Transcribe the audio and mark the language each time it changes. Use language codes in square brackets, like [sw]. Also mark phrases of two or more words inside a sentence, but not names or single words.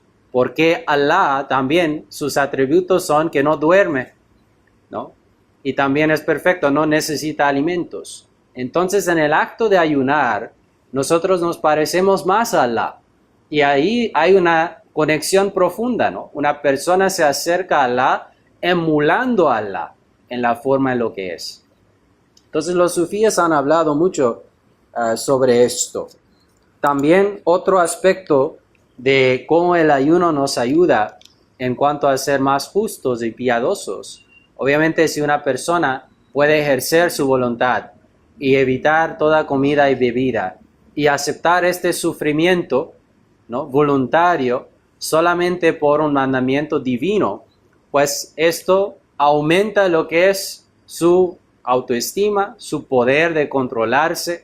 [es] Porque Allah también, sus atributos son que no duerme, ¿no? Y también es perfecto, no necesita alimentos. Entonces, en el acto de ayunar, nosotros nos parecemos más a Allah. Y ahí hay una conexión profunda, ¿no? Una persona se acerca a Allah emulando a Allah en la forma en lo que es. Entonces, los sufíes han hablado mucho sobre esto. También otro aspecto de cómo el ayuno nos ayuda en cuanto a ser más justos y piadosos. Obviamente, si una persona puede ejercer su voluntad y evitar toda comida y bebida y aceptar este sufrimiento, ¿no?, voluntario solamente por un mandamiento divino, pues esto aumenta lo que es su autoestima, su poder de controlarse.